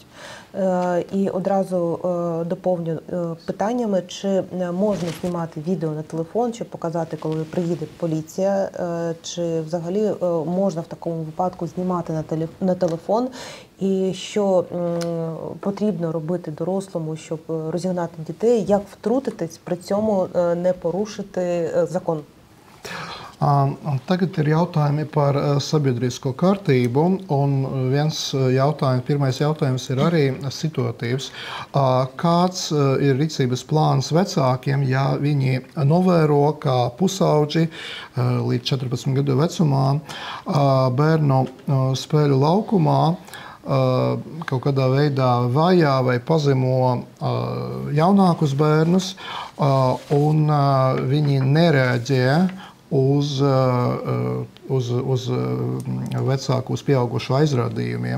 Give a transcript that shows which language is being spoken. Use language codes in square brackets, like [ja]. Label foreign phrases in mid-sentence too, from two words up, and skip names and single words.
[uk] І одразу доповню питаннями, чи можна знімати відео на телефон, щоб показати, коли приїде поліція, чи взагалі можна в такому випадку знімати на телефон, і що потрібно робити дорослому, щоб розігнати дітей, як втрутитись, при цьому не порушити закон. [lv] Tagad ir jautājumi par sabiedrisko kārtību, un pirmais jautājums ir arī situatīvs. Kāds ir rīcības plāns vecākiem, ja viņi novēro, kā pusauģi līdz 14 gadu vecumā bērnu spēļu laukumā kaut kādā veidā vajā vai pazemo jaunākus bērnus, un viņi nereaģē uz vecāku, uz pieaugušu aizrādījumiem.